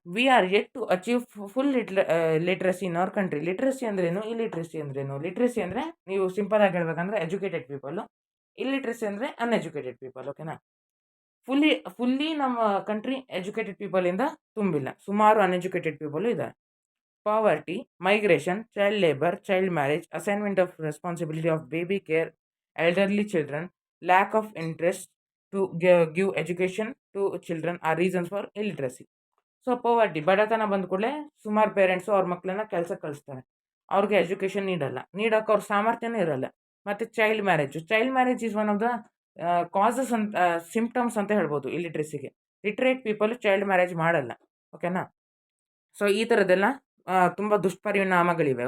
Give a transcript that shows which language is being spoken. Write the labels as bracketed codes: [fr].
[en] We are yet to achieve full literacy in our country. [kn] Literacy ಅಂದ್ರೇನು, illiteracy ಅಂದ್ರೇನು? Literacy ಅಂದರೆ ನೀವು simple ಆಗಿ ಹೇಳ್ಬೇಕಂದ್ರೆ ಎಜುಕೇಟೆಡ್ ಪೀಪಲ್, ಇಲ್ಲಿಟ್ರಸಿ ಅಂದರೆ ಅನ್ಎಜುಕೇಟೆಡ್ ಪೀಪಲ್. ಓಕೆನಾ. ಫುಲ್ಲಿ ನಮ್ಮ ಕಂಟ್ರಿ ಎಜುಕೇಟೆಡ್ ಪೀಪಲಿಂದ ತುಂಬಿಲ್ಲ, ಸುಮಾರು ಅನ್ಎಜುಕೇಟೆಡ್ ಪೀಪಲ್ ಇದ್ದಾರೆ. [en] Poverty, migration, child labour, child marriage, assignment of responsibility of baby care, elderly children, lack of interest to give education to children are reasons for illiteracy. [kn] So ಪವರ್ಟಿ, ಬಡತನ ಬಂದ ಕೂಡಲೇ ಸುಮಾರು parents ಅವ್ರ ಮಕ್ಕಳನ್ನ ಕೆಲಸಕ್ಕೆ ಕಳಿಸ್ತಾರೆ, ಅವ್ರಿಗೆ ಎಜುಕೇಷನ್ ನೀಡೋಕೆ ಅವ್ರ ಸಾಮರ್ಥ್ಯನೂ ಇರಲ್ಲ. ಮತ್ತು [en] child marriage is one of the causes [kn] ಅಂತ, ಸಿಂಪ್ಟಮ್ಸ್ ಅಂತ ಹೇಳ್ಬೋದು ಇಲ್ಲಿಟ್ರೆಸಿಗೆ. ಲಿಟ್ರೇಟ್ ಪೀಪಲ್ ಚೈಲ್ಡ್ ಮ್ಯಾರೇಜ್ ಮಾಡಲ್ಲ. ಓಕೆನಾ. ಸೊ ಈ ಥರದ್ದೆಲ್ಲ ತುಂಬ ದುಷ್ಪರಿಣಾಮಗಳಿವೆ.